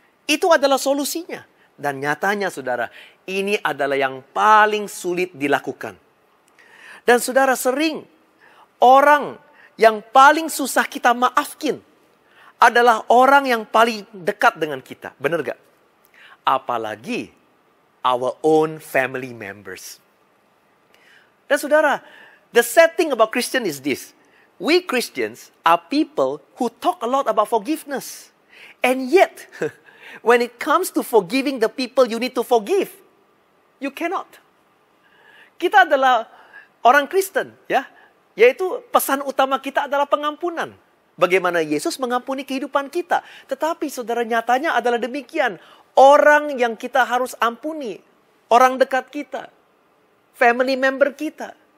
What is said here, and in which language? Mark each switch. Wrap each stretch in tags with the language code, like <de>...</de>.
<id>Itu adalah solusinya. Dan nyatanya saudara, ini adalah yang paling sulit dilakukan. Dan saudara, sering orang yang paling susah kita maafkan adalah orang yang paling dekat dengan kita. Benar gak? Apalagi</id> <en>our own family members.</en> <id>Dan saudara,</id> <en>the sad thing about Christian is this. We Christians are people who talk a lot about forgiveness. And yet, when it comes to forgiving the people you need to forgive, you cannot.</en> <id>Kita adalah orang Kristen, ya. Yaitu pesan utama kita adalah pengampunan. Bagaimana Yesus mengampuni kehidupan kita. Tetapi saudara, nyatanya adalah demikian. Orang yang kita harus ampuni, orang dekat kita, family member kita.</id>